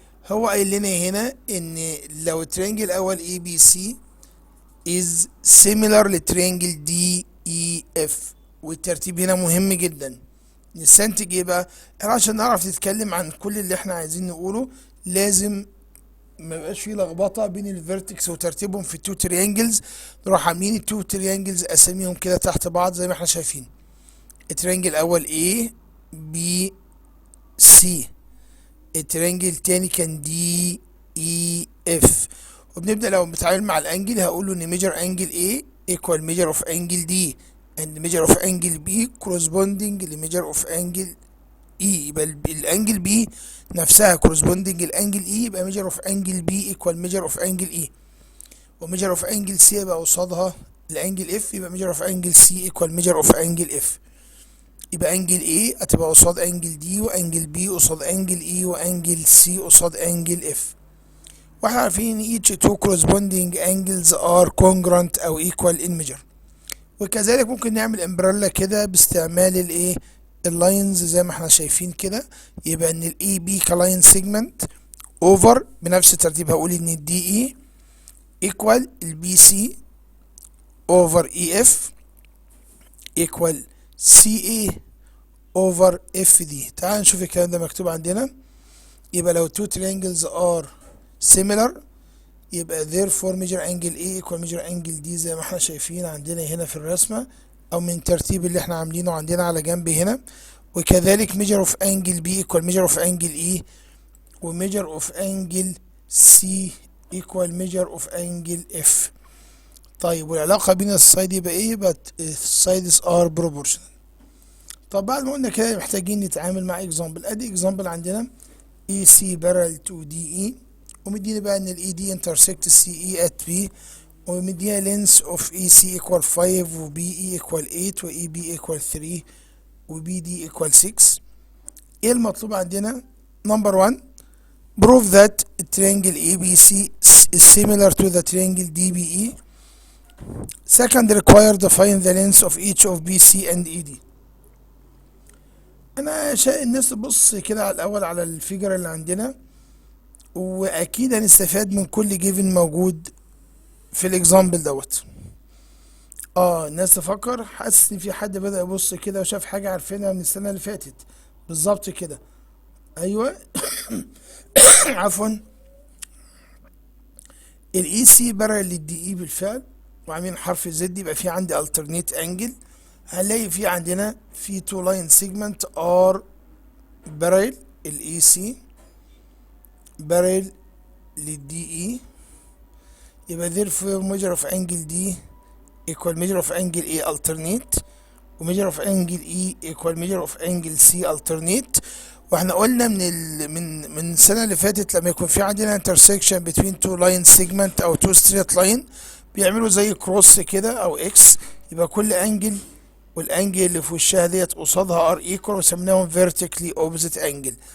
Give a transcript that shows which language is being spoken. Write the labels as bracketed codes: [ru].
[ar] هو قايل لنا هنا ان لو التريانجل الاول اي بي سي [en] is similar [ar] للتريانجل دي اي اف، والترتيب هنا مهم جدا. نستنتج ايه بقى؟ احنا عشان نعرف نتكلم عن كل اللي احنا عايزين نقوله لازم ما يبقاش فيه لخبطه بين الفيرتكس وترتيبهم في التو تريانجلز. نروح عاملين التو تريانجلز اساميهم كده تحت بعض زي ما احنا شايفين. التريانجل الاول A B C، التريانجل التاني كان D E F. وبنبدأ لو بنتعامل مع الانجل هقول له ان [en] measure angle A equal measure of angle D and measure of angle B corresponding ل measure of angle E. [ar] يبقى الانجل B نفسها [en] corresponding الانجل E، يبقى measure of angle B equal measure of angle E. وميجر of angle C [ar] يبقى قصادها الانجل F، يبقى [en] measure of angle C equal measure of angle F. [ar] يبقى انجل A هتبقى قصاد انجل D، وانجل B قصاد انجل E، وانجل C قصاد انجل F. واحنا عارفين ان [en] each two corresponding angles are congruent او equal in measure. [ar] وكذلك ممكن نعمل امبريلا كده باستعمال اللاينز زي ما احنا شايفين كده، يبقى ان الاي بي كلاين سيجمنت اوفر بنفس الترتيب هقول ان الدي اي ايكوال البي سي اوفر اي اف ايكوال سي اي اوفر اف دي. تعال نشوف الكلام ده مكتوب عندنا. يبقى لو [en] two triangles are similar [ar] يبقى [en] therefore measure angle A equal measure angle D [ar] زي ما احنا شايفين عندنا هنا في الرسمة، او من الترتيب اللي احنا عاملينه عندنا على جنب هنا. [en] وكذلك measure of angle B equal measure of angle E، و measure of angle C equal measure of angle F. [ar] طيب والعلاقة بين السايد يبقى ايه؟ يبقى السايدز [en] are proportional. [ar] طب بعد ما قلنا كده محتاجين نتعامل مع example. [en] ادي example عندنا AC parallel to DE، [ar] ومديني بقى ان [en] الاي D intersect السي E at B، ومديها length of AC equal 5 و BE equal 8 و EB equal 3 و BD equal 6. [ar] ايه المطلوب عندنا؟ [en] number 1 prove that triangle ABC is similar to the triangle DBE. second require to find the length of each of BC and ED. [ar] انا شايف الناس تبص كده على الاول على الفيجر اللي عندنا، واكيد هنستفاد من كل جيفن موجود في الاكزامبل دوت. الناس تفكر، حاسس ان في حد بدأ يبص كده وشاف حاجة عارفينها من السنة اللي فاتت بالظبط كده. ايوه عفوا، الاي سي بارل للدي اي بالفعل، وعاملين حرف زد، يبقى في عندي alternate angle. هنلاقي في عندنا في [en] two line segment are parallel الاي C parallel للدي E, يبقى therefore measure of angle D equal measure of angle A alternate، و measure of angle E equal measure of angle C alternate. [ar] واحنا قلنا من السنة اللي فاتت لما يكون في عندنا [en] intersection between two line segment [ar] او [en] two straight line [ar] بيعملوا زي كروس كده او اكس، يبقى كل انجل والانجل اللي في وشها ديت قصادها ار ايكوال وسميناهم [en] vertically opposite angle.